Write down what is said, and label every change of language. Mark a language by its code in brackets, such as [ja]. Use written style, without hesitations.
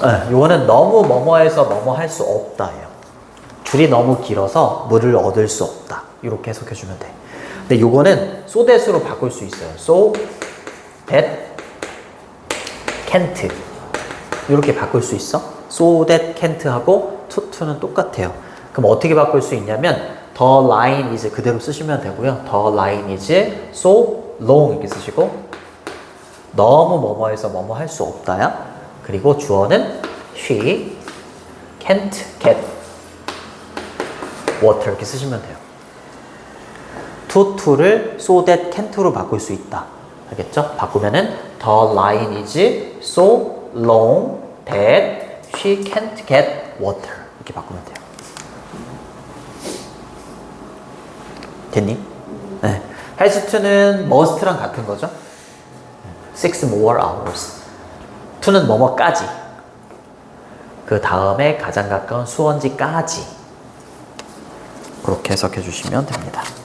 [ko] 이거는 너무 뭐뭐해서 뭐뭐 할 수 없다예요. 줄이 너무 길어서 물을 얻을 수 없다. 이렇게 해석해주면 돼. 근데 이거는 so that으로 바꿀 수 있어요. so that can't 이렇게 바꿀 수 있어. so that can't 하고 to는 똑같아요. 그럼 어떻게 바꿀 수 있냐면 the line is 그대로 쓰시면 되고요. [en] the line is so long [ko] 이렇게 쓰시고 너무 뭐뭐해서 뭐뭐 할 수 없다야. 그리고 주어는 [en] she can't get water [ko] 이렇게 쓰시면 돼요. to를 so that can't로 바꿀 수 있다. 알겠죠? 바꾸면은 [en] the line is so long that she can't get water [ko] 이렇게 바꾸면 돼요. 됐니? 네. has to는 must랑 같은 거죠. 6 more hours. to는 뭐뭐까지. 그 다음에 가장 가까운 수원지까지. 그렇게 해석해 주시면 됩니다.